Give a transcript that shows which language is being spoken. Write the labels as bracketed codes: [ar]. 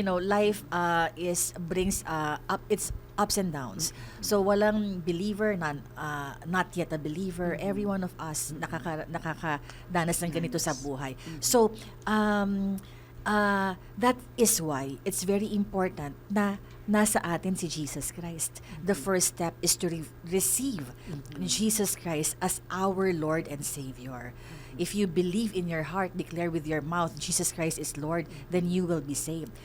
[en] You know, life brings up its ups and downs. So walang believer, not yet a believer. Every one of us [tl] nakakadanas ng ganito sa buhay. [en] So that is why it's very important [tl] na nasa atin si Jesus Christ. [en] The first step is to receive Jesus Christ as our Lord and Savior. If you believe in your heart, declare with your mouth, Jesus Christ is Lord, then you will be saved.